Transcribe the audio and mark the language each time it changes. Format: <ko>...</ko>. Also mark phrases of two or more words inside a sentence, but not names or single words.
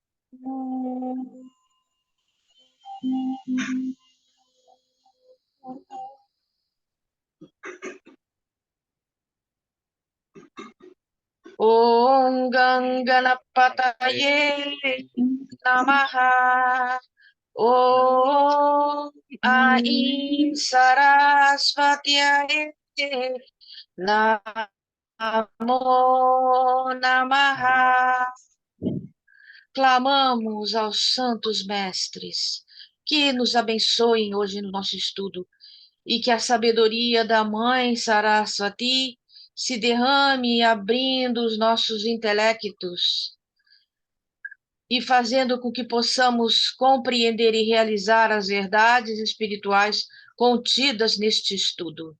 <sa>ॐ गणपतये नमः. ॐ ऐं सरस्वत्यै नमो नमः.</sa> <pt>Clamamos aos santos mestres que nos abençoem hoje no nosso estudo e que a sabedoria da Mãe Sarasvati se derrame abrindo os nossos intelectos e fazendo com que possamos compreender e realizar as verdades espirituais contidas neste estudo.</pt>